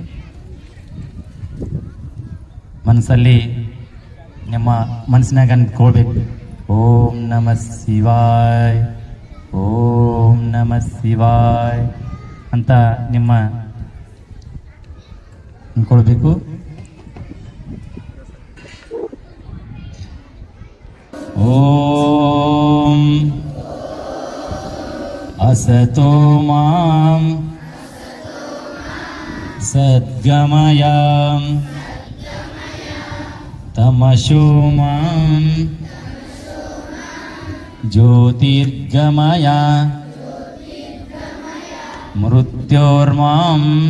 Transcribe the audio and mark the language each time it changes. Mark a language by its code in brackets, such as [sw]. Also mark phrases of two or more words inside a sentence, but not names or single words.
[kn] ಮನಸ್ಸಲ್ಲಿ ನಿಮ್ಮ ಮನಸ್ಸಿನಾಗ ಅಂದ್ಕೊಳ್ಬೇಕು, [sa] ಓಂ ನಮಃ ಶಿವಾಯ್, ಓಂ ನಮಃ ಶಿವಾಯ್ [kn] ಅಂತ ನಿಮ್ಮ ಅಂದ್ಕೊಳ್ಬೇಕು. [sa] ಓಂ असतो मां सद्गमय तमसो मां ज्योतिर्गमय मृत्योर्मां